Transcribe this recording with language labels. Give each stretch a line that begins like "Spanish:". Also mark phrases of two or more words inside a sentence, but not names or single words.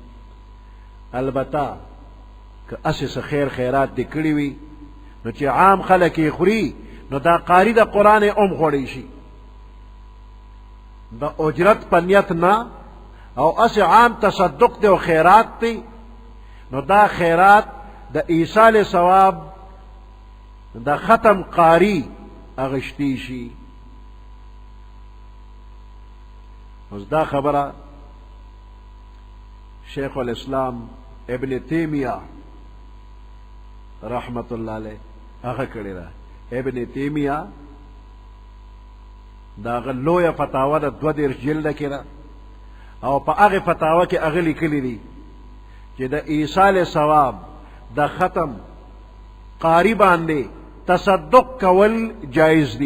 Pashto: البته که اسې څه خیر خیرات دې کړي وي نو چې عام خلک یې خوري نو دا قاری د قرآن ام خوړی شي د اجرت په نیت نه، او اسې عام تصدق دی او خیرات دی، نو دا خیرات د ایصال ثواب د ختم قاری اغشتی شي. اوس دا خبره شیخ الاسلام ابن تیمیہ رحمت اللہ علیہ هغه کړی ده. ابن تیمیہ دا هغه لویه فتاوه ده 22 جلده کې ده، او په هغې فتاوه کې هغه لیکلي دي چې د ایصال ثواب د ختم قاری باندې تصدق کول جایز دي.